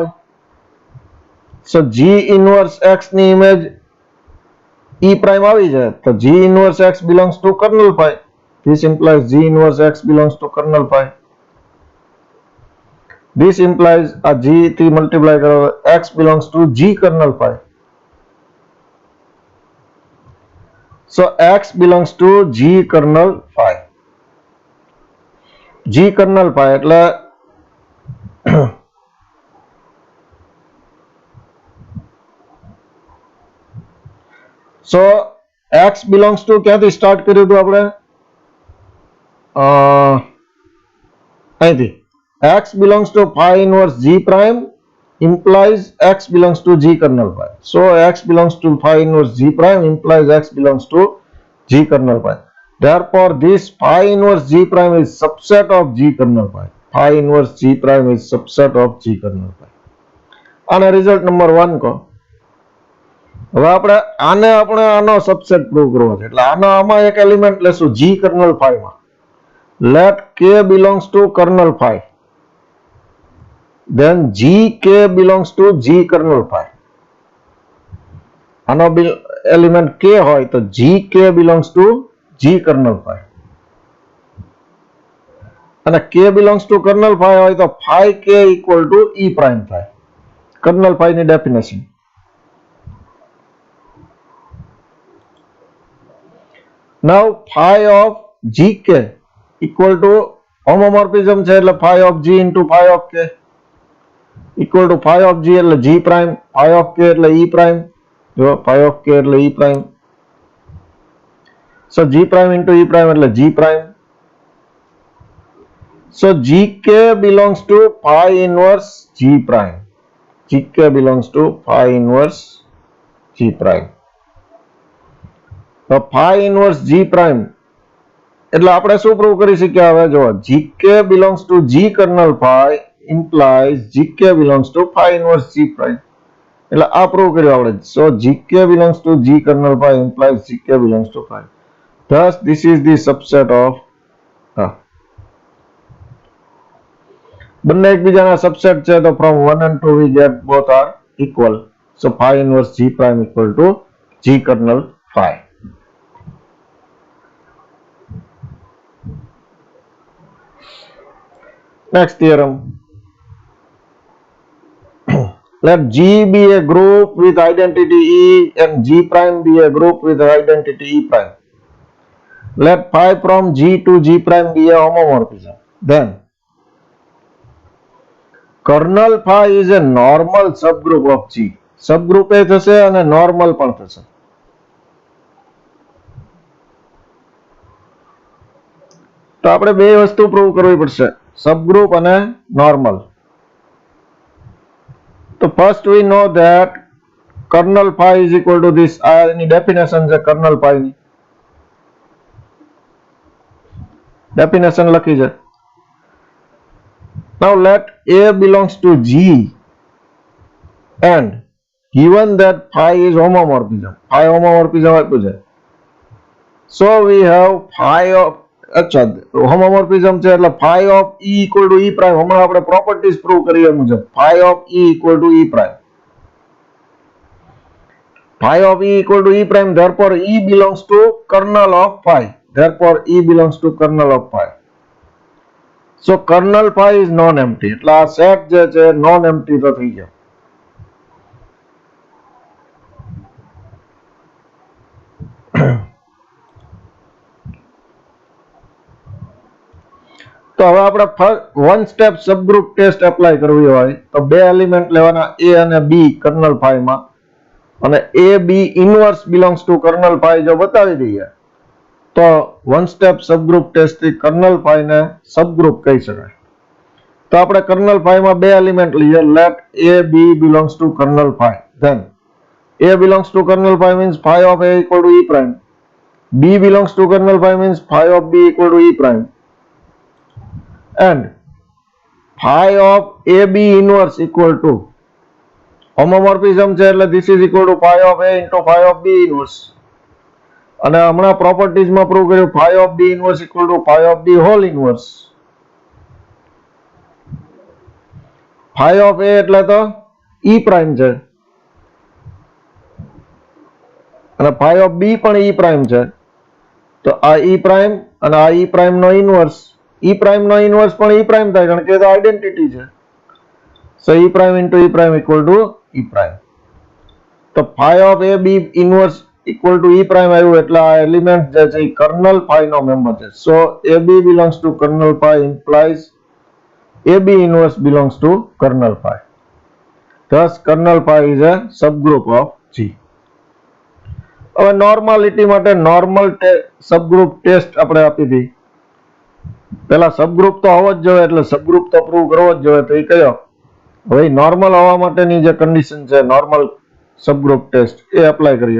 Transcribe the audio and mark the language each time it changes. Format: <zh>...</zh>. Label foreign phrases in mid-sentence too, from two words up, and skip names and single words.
<en>So G inverse x ની ઇમેજ E prime</en> <gu>આવી જાય તો</gu> <en>G inverse x belongs to kernel phi. This implies G inverse x belongs to kernel phi. This implies a G થી multiply કરો x belongs to G kernel phi. So x belongs to G kernel phi. G kernel phi એટલે so x belongs to</en> <gu>ક્યાંથી સ્ટાર્ટ કર્યું હતું આપણે અહીંથી</gu> <en>x belongs to phi inverse G prime implies x belongs to G kernel phi. So x belongs to phi inverse G prime implies x belongs to G kernel phi. Therefore this phi inverse G prime is subset of G kernel phi. Phi inverse G prime is subset of G kernel phi.</en> <gu>આને</gu> <en>result number</en> <gu>1 કહો. હવે આપણે આનો</gu> <en>subset prove</en> <gu>કરવો છે એટલે આમાં એક એલિમેન્ટ લેશું</gu> <en>G kernel phi</en> <gu>માં.</gu> <en>Let K belongs to kernel phi. then gk belongs to g kernel phi. આનો એલિમેન્ટ k</en> <gu>હોય તો</gu> <en>gk belongs to g kernel phi. અને k belongs to kernel phi</en> <gu>હોય તો</gu> <en>phi k equal to e prime phi. kernel phi ની ડેફિનેશન. Now phi of gk equal to હોમોમોર્ફિઝમ</en> <gu>છે એટલે</gu> <en>phi of g into phi of k equal to phi of g એટલે g prime, phi of k એટલે e prime. જો phi of k એટલે e prime. So g prime into e prime એટલે g prime. So gk belongs to phi inverse g prime. gk belongs to phi inverse g prime.</en> <gu>તો</gu> <en>phi inverse g prime</en> <gu>એટલે આપણે શું પ્રૂવ કરી શકીએ? હવે જો</gu> <en>gk belongs to g kernel phi implies gk belongs to phi inverse g prime.</en> <gu>એટલે આ પ્રૂવ કર્યું આપણે.</gu> <en>So gk belongs to g kernel phi implies gk belongs to phi. Thus this is the subset of</en> <gu>બંને એકબીજાના સબસેટ છે તો</gu> <en>from 1 and 2 we get both are equal. So phi inverse g prime equal to g kernel phi. Next theorem. Let G be a group with identity E and G prime be a group with identity E prime. Let phi from G to G prime be a homomorphism. Then kernel phi is a normal subgroup of G.</en> <gu>Subgroup એ થશે અને normal પણ થશે. તો આપણે બે વસ્તુ પ્રૂવ કરવી પડશે, સબગ્રુપ અને નોર્મલ.</gu> <en>તો first we know that kernel phi is equal to this.</en> <gu>આ એની ડેફિનેશન છે</gu> <en>kernel phi</en> <gu>ની. ડેફિનેશન લખી છે.</gu> <en>Now let A belongs to G and given that phi is homomorphism. Phi homomorphism</en> <gu>આપ્યું છે.</gu> <en>So we have phi of હોમોમોર્ફિઝમ</en> <gu>છે એટલે</gu> <en>phi of E equal to E prime.</en> <gu>હમણાં આપણે</gu> <en>properties prove</en> <gu>કરી એ મુજબ</gu> <en>phi of E equal to E prime. Phi of E equal to E prime, therefore E belongs to kernel of phi. Therefore E belongs to kernel of phi. So kernel phi is non-empty.</en> <gu>એટલે આ સેટ જે છે non-empty તો થઈ ગયો. તો હવે આપણે</gu> <en>one step subgroup test apply</en> <gu>કરવી હોય તો બે એલિમેન્ટ લેવાના A અને B</gu> <en>kernel phi</en> <gu>માં, અને</gu> <en>A B inverse belongs to kernel phi</en> <gu>જો બતાવી દઈએ તો</gu> <en>one step subgroup test</en> <gu>થી</gu> <en>kernel phi</en> <gu>ને સબગ્રુપ કહી શકાય. તો આપણે</gu> <en>kernel phi</en> <gu>માં બે એલિમેન્ટ લઈએ.</gu> <en>લેટ A B belongs to kernel phi. Then A belongs to kernel phi means phi of A equal to E prime. B belongs to kernel phi means phi of B equal to E prime. And phi of AB inverse equal to હોમોમોર્ફિઝમ</en> <gu>છે એટલે</gu> <en>this is equal to phi of A into phi of B inverse.</en> <gu>અને હમણાં પ્રોપર્ટીઝ માં પ્રૂવ કર્યું</gu> <en>phi of B inverse equal to phi of B whole inverse. phi of A</en> <gu>એટલે તો</gu> <en>E prime</en> <gu>છે અને</gu> <en>phi of B પણ E prime છે.</en> <gu>તો આ</gu> <en>E prime</en> <gu>અને આ</gu> <en>E prime</en> <gu>નો ઇનવર્સ.</gu> <en>E prime</en> <gu>નો ઇનવર્સ પણ</gu> <en>E prime</en> <gu>થાય કારણ કે એ તો આઇડેન્ટિટી છે.</gu> <en>So E prime into E prime equal to E prime.</en> <gu>તો</gu> <en>phi of A B inverse equal to E prime</en> <gu>આવ્યું એટલે આ એલિમેન્ટ જે છે એ</gu> <en>kernel phi</en> <gu>નો મેમ્બર છે.</gu> <en>So AB belongs to kernel phi implies AB inverse belongs to kernel phi. Thus kernel phi is a subgroup of G.</en> <gu>હવે નોર્માલિટી માટે</gu> <en>normal subgroup test</en> <gu>આપણે આપી હતી. પેલા સબગ્રુપ તો હોવો જ જોઈએ એટલે સબગ્રુપ તો પ્રૂવ કરવો જ જોઈએ. તો એ કયો? હવે નોર્મલ હોવા માટેની જે કન્ડિશન છે</gu> <en>normal subgroup test</en> <gu>એ એપ્લાય કરીએ.</gu>